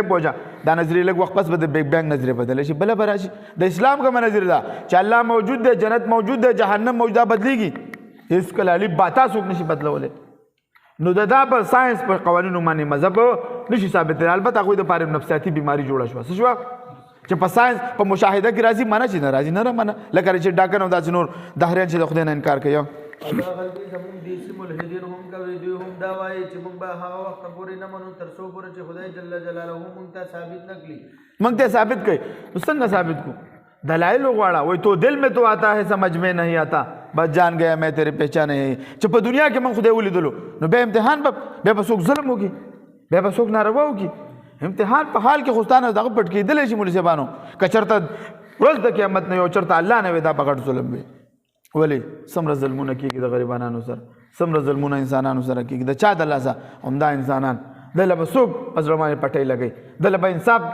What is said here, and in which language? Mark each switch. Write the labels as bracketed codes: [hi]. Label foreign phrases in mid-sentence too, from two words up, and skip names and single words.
[ps] بینګ بوجه دا نظریه لږ وخت پس به د [en] big bang [ps] نظریه بدله شي بله به راشي د اسلام کومه نظریه ده چې الله موجود دی جنت موجود دی جهنم موجود ده بدلېږي هېڅکله الف باتا څوک نشي بدلولی نو دا په ساينس په قوانینو باندې مذهب نشي ثابتېدلی البته هغوی دپاره نفسیاتي بیماري جوړه شوه څه شوه چې په ساينس په مشاهده کې راځي منه چې نه راځي نه منه لکه چې ډاکن او داسې نور دهریان چې د خدای نه انکار کوي دا غلطي زموږ دیسي ملحدین هم کوي دوی هم دا وایي چې موږ به هغه وخت پورې نه منو تر څو پورې چې خدای [ar] جل جلاله [ps] موږ ته ثابت نه کړي موږ ته ثابت کوي نو څنګه ثابت کو دلائل وغواړه وای [ur] تو دل میں تو آتا ہے سمجھ میں نہیں آتا بس جان گیا میں تیرے پہچانے [ps] چې په دنیا کې موږ خدای ولیدلو نو به امتحان به څوک ظلم وکړي به څوک ناروا وکړي امتحان په حال کې خوستانه دغه پټ کېدلی شي مولوي صاحبانو که چېرته ورځ د قیامت نه یو چېرته الله نه وي دا په غټ ظلم وي ولې څومره ظلمونه کېږي د غریبانانو سره څومره ظلمونه انسانانو سره کېږي د چا د لاسه همدا انسانان دله به څوک په زړه باندې پټۍ لګوي دله به انصاف